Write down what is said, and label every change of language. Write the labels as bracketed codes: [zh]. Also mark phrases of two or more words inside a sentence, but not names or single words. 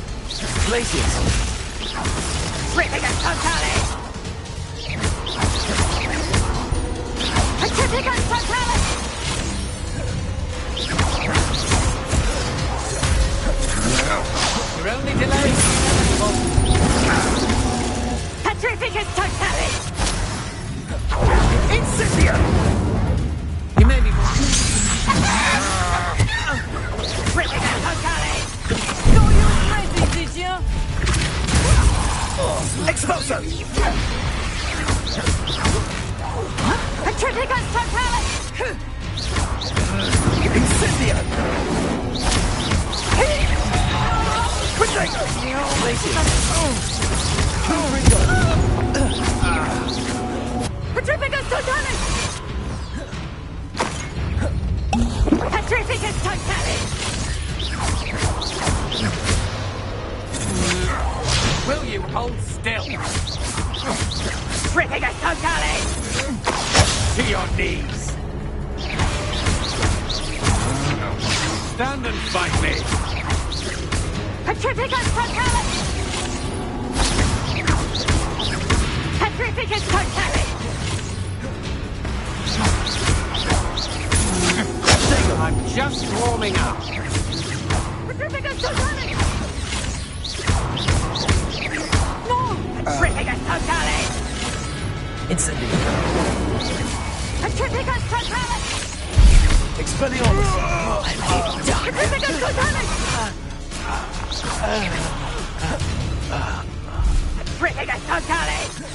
[en] Glaciers. You're only delayed. [la] Petrificus totalis! Incendio! [en] You may be more. [la] Petrificus totalis! [en] Thought you was ready, did you? [la] Expulso! Petrificus totalis! Incendio! Petrificus totalis! Petrificus totalis! [en] Will you hold still? [la] Petrificus totalis! [en] To your knees. stand and fight me! [la] Petrificus Totalis! Petrificus Totalis! [en] I'm just warming up. [la] Petrificus Totalis! No! Petrificus Totalis! Incendio. Petrificus Totalis! Expelliarmus. Petrificus Totalis! Petrificus Totalis!